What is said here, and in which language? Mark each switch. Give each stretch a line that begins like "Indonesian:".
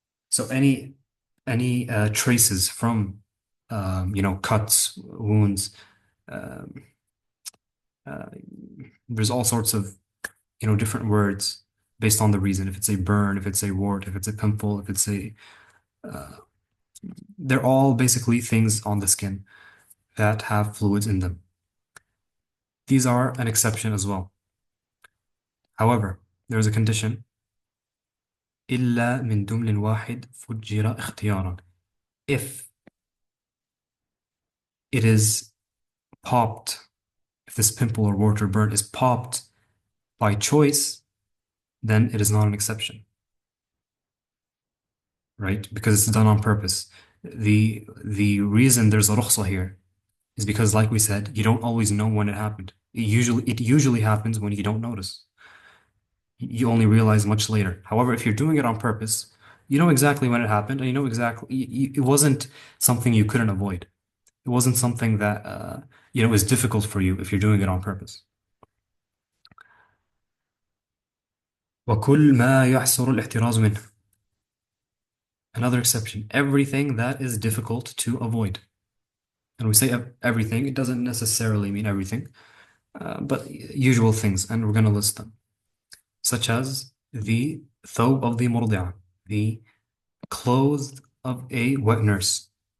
English: So any traces from cuts, wounds, um, uh, there's all sorts of different words based on the reason. If it's a burn, if it's a wart, if it's a pimple, if it's a uh, they're all basically things on the skin that have fluids in them. These are an exception as well. However, there is a condition
Arabic: إلا من دمل واحد فجر اختيارا.
English: If it is popped, if this pimple or wart or burn is popped by choice, then it is not an exception, right? Because it's done on purpose. The reason there's a rukhsah here is because, like we said, you don't always know when it happened. It usually happens when you don't notice. You only realize much later. However, if you're doing it on purpose, you know exactly when it happened, and you know exactly it wasn't something you couldn't avoid. It wasn't something that is difficult for you if you're doing it on purpose.
Arabic: وكل ما يحصر الاحتراز منه.
English: Another exception, everything that is difficult to avoid. And we say everything, it doesn't necessarily mean everything, but usual things, and we're going to list them, such as the thobe of the murdi'ah, the clothes of a wet nurse.